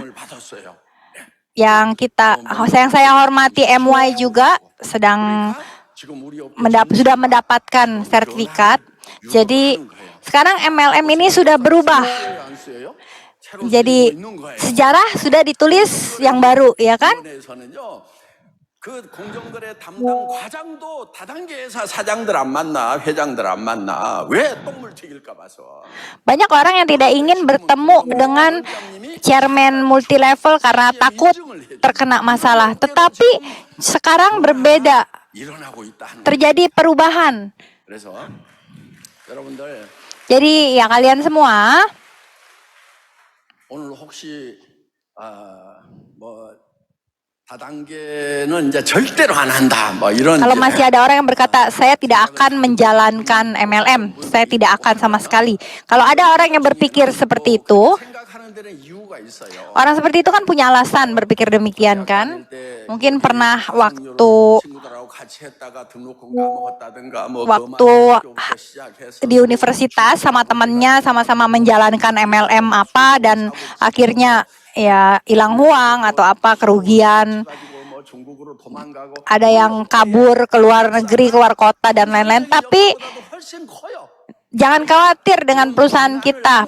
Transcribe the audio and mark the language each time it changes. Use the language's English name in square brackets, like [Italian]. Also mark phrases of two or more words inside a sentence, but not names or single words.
[Indonesian] Yang saya hormati MY juga sedang sudah mendapatkan sertifikat. Jadi sekarang MLM ini sudah berubah. Jadi sejarah sudah ditulis yang baru, ya kan? [Korean] 그 공정거래 담당 과장도 다단계 회사 사장들 안 만나, 회장들 안 만나. 왜 똥물 튀길까 봐서. [Indonesian] Banyak orang yang tidak ingin bertemu dengan chairman multilevel karena takut terkena masalah. Tetapi sekarang berbeda. [Korean] 일어나고 있다는. [Indonesian] Terjadi perubahan. [Korean] 그래서 여러분들 [Indonesian] Jadi ya kalian semua [Korean] 오늘 혹시 뭐 다단계는 이제 절대로 안 한다. 뭐 이런. [Indonesian] kalau masih ada orang yang berkata saya tidak akan menjalankan MLM, saya tidak akan sama sekali. Kalau ada orang yang berpikir seperti itu, [Korean] 생각하는 데는 이유가 있어요. [Indonesian] orang seperti itu kan punya alasan berpikir demikian kan? Mungkin pernah waktu [Korean] 친구들하고 같이 했다가 등록금 까먹었다든가 뭐 [Indonesian] waktu di universitas sama temannya sama-sama menjalankan MLM apa dan akhirnya ya hilang uang atau apa kerugian, ada yang kabur ke luar negeri, keluar kota dan lain-lain. Tapi jangan khawatir dengan perusahaan kita.